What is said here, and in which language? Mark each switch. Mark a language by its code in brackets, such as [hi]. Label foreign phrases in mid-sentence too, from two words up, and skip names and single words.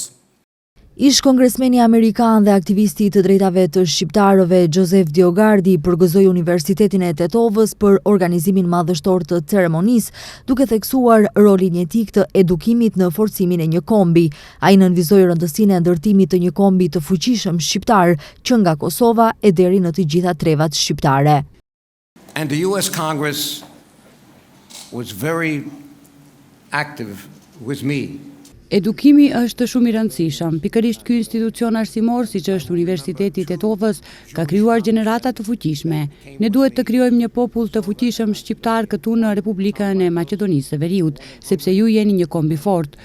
[sq] Ish kongresmeni amerikan dhe aktivisti të drejtave të shqiptarëve Joseph Diogardi përgëzoi Universitetin e Tetovës për organizimin madhështor të ceremonisë, duke theksuar rolin jetik të edukimit në forcimin e një kombi. Ai nënvizoi rëndësinë e ndërtimit të një kombi të fuqishëm shqiptar që nga Kosova e deri në të gjitha trevat shqiptare. [en] And the US Congress was very active with me. [sq] Edukimi është shumë i rëndësishëm. Pikërisht ky institucion arsimor, siç është Universiteti i Tetovës, ka krijuar gjenerata të fuqishme. Ne duhet të krijojmë një popull të fuqishëm shqiptar këtu në Republikën e Maqedonisë së Veriut, sepse ju jeni një kombi fort.